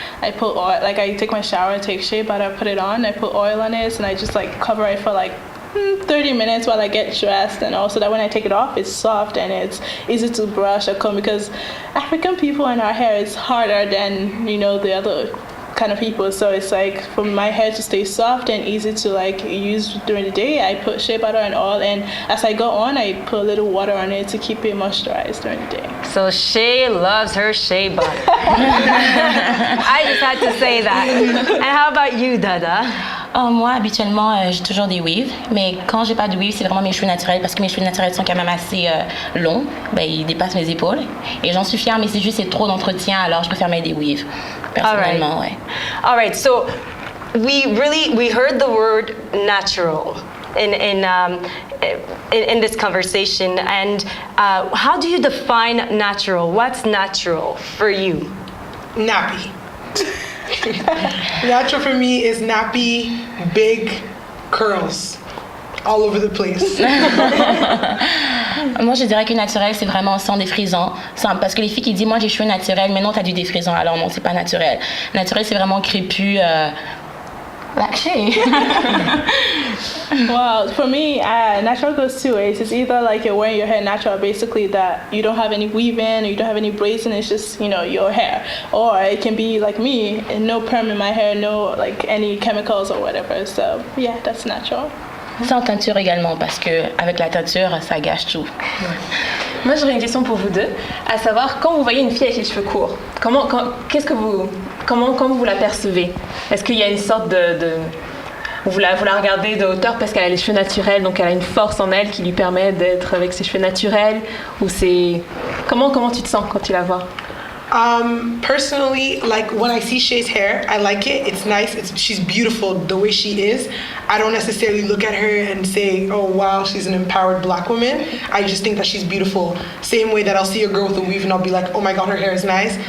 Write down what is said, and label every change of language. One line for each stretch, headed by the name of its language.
English: I put oil, like I take my shower, take shea butter, put it on, I put oil on it, and I just like cover it for like 30 minutes while I get dressed, and also that when I take it off, it's soft and it's easy to brush or comb, because African people and our hair is harder than, you know, the other kind of people. So it's like for my hair to stay soft and easy to like use during the day, I put shea butter and oil, and as I go on, I put a little water on it to keep it moisturized during the day. So Shay loves her shea butter. I just had to say that. And how about you, Dada?
French: Moi, habituellement, j'ai toujours des weaves, mais quand j'ai pas de weave, c'est vraiment mes cheveux naturels, parce que mes cheveux naturels sont quand même assez longs, ils dépassent mes épaules, et j'en suis fière, mais c'est juste c'est trop d'entretien, alors je préfère mettre des weaves, personnellement. Ouais.
English: All right, so we heard the word natural in this conversation, and how do you define natural? What's natural for you? Nappy. Natural for me is nappy, big curls all over the place.
French: Moi, je dirais que naturel, c'est vraiment sans défrisant. Parce que les filles qui disent, moi, j'ai cheveux naturels, mais non, t'as du défrisant. Alors non, c'est pas naturel. Naturel, c'est vraiment crépus.
English: Like Shay. Well, for me, natural goes two ways. It's either like you're wearing your hair natural, basically that you don't have any weave-in or you don't have any braids and it's just, you know, your hair. Or it can be like me, no perm in my hair, no like any chemicals or whatever. So yeah, that's natural.
French: Sans teinture également, parce que avec la teinture, ça gâche tout. Moi j'aurais une question pour vous deux, à savoir quand vous voyez une fille avec les cheveux courts, comment vous la percevez? Est-ce qu'il y a une sorte de vous la regardez de hauteur parce qu'elle a les cheveux naturels, donc elle a une force en elle qui lui permet d'être avec ses cheveux naturels, ou c'est comment tu te sens quand tu la vois?
English: Personally, like when I see Shay's hair, I like it. It's nice. She's beautiful the way she is. I don't necessarily look at her and say, oh wow, she's an empowered Black woman. I just think that she's beautiful. Same way that I'll see a girl with a weave and I'll be like, oh my god, her hair is nice.